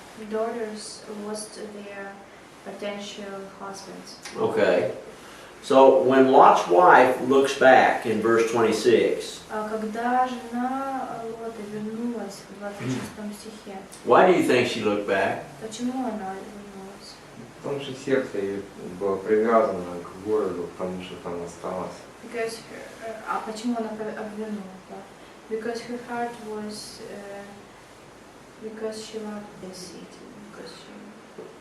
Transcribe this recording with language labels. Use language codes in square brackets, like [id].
[en] daughters lost their potential husbands. Okay. So when Lot's wife looks back in verse 26, [ru] Когда жена Лота вернулась в 26 стихе, why do you think she looked back? почему она вернулась? Потому что сердце ее было привязано к городу, потому что там осталось. Почему она обвернула? [en] Because her heart was, because she loved this city, because she...